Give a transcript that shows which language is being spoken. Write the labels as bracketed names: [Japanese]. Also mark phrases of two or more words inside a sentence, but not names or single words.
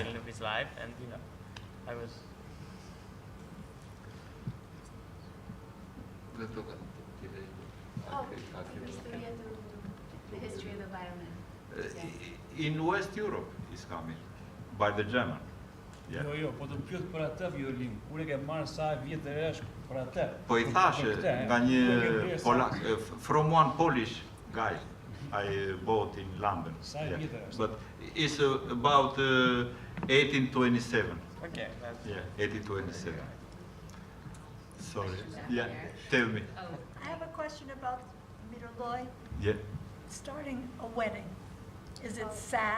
[English] violin of its life, and I was. Oh, the history of the violin. In West Europe is coming by the German. Yeah. [Albanian] Jo, jo, po të pyet për atë violin. Kur e ke marrë sa vjetër është për atë? Po I thash Për këtë, nga Kur e një ke blerë sa- Polak, [English] from one Polish guy I bought in London. [Albanian] Sa vjetër është? [English] But it's about 1827. Okay. That's, Yeah, 1827. Sorry. Yeah, tell me. I have a question about Miroloi Yeah. starting a wedding. Is it sad?